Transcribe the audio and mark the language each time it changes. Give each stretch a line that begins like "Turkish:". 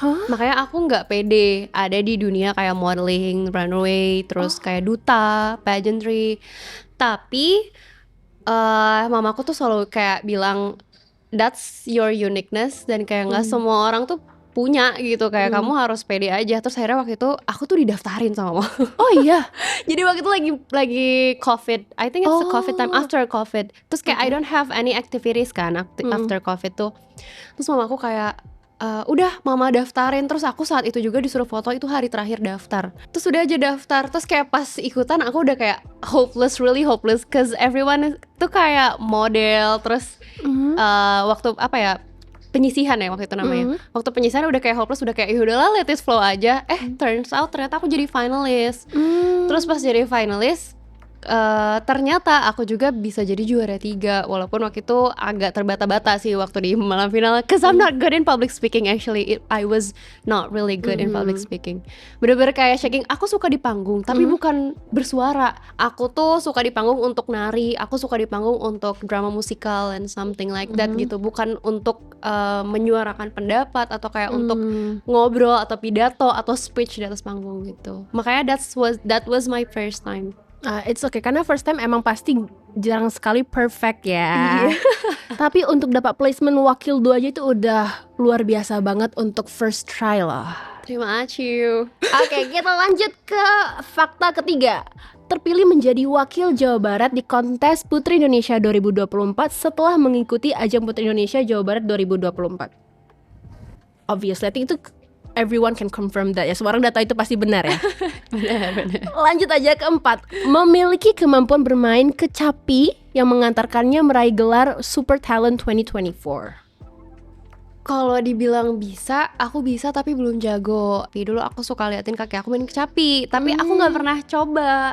Indonesian: Makanya aku nggak pede ada di dunia kayak modeling, runway, terus kayak duta, pageantry. Tapi mamaku tuh selalu kayak bilang
English: that's your uniqueness,
Indonesian: dan kayak nggak semua orang tuh punya gitu, kayak kamu harus pede aja. Terus akhirnya waktu itu aku tuh didaftarin sama mama. Oh iya. Jadi waktu itu lagi
English: COVID, I think it's the COVID time, after COVID. Terus kayak I don't have any activities kan after COVID tuh.
Indonesian: Terus mama aku kayak udah mama daftarin. Terus aku saat itu juga disuruh foto, itu hari terakhir daftar. Terus udah aja daftar. Terus kayak pas ikutan aku udah kayak hopeless,
English: really hopeless, cause everyone
Indonesian: tuh kayak model. Terus waktu apa ya, penyisihan ya waktu itu namanya. Waktu penyisihan udah kayak hopeless, udah kayak yaudahlah
English: let it flow
Indonesian: aja.
English: Turns out
Indonesian: ternyata aku jadi finalis. Terus pas jadi finalis, ternyata aku juga bisa jadi juara 3, walaupun waktu itu agak terbata-bata sih waktu di malam final,
English: cause I'm not good in public speaking actually. I was not really good in public speaking.
Indonesian: Bener-bener kayak shaking. Aku suka di panggung tapi bukan bersuara. Aku tuh suka di panggung untuk nari, aku suka di panggung untuk drama musikal
English: and something like that
Indonesian: gitu. Bukan untuk menyuarakan pendapat atau kayak untuk ngobrol atau pidato atau speech di atas panggung gitu.
English: Makanya that was my first time. It's okay,
Indonesian: karena first time emang pasti jarang sekali perfect ya. Tapi untuk dapat placement wakil 2 aja itu udah luar biasa banget untuk first try loh. Terima kasih. Oke, kita lanjut ke fakta ketiga. Terpilih menjadi wakil Jawa Barat di kontes Putri Indonesia 2024 setelah mengikuti ajang Putri Indonesia Jawa Barat 2024.
English: Obviously, I think itu everyone can confirm that ya.
Indonesian: Semua orang data itu pasti benar ya. Benar. Lanjut aja ke 4. Memiliki kemampuan bermain kecapi yang mengantarkannya meraih gelar Super Talent 2024. Kalau dibilang bisa, aku bisa tapi belum jago. Dulu aku suka liatin kakek aku main kecapi, tapi aku nggak pernah coba.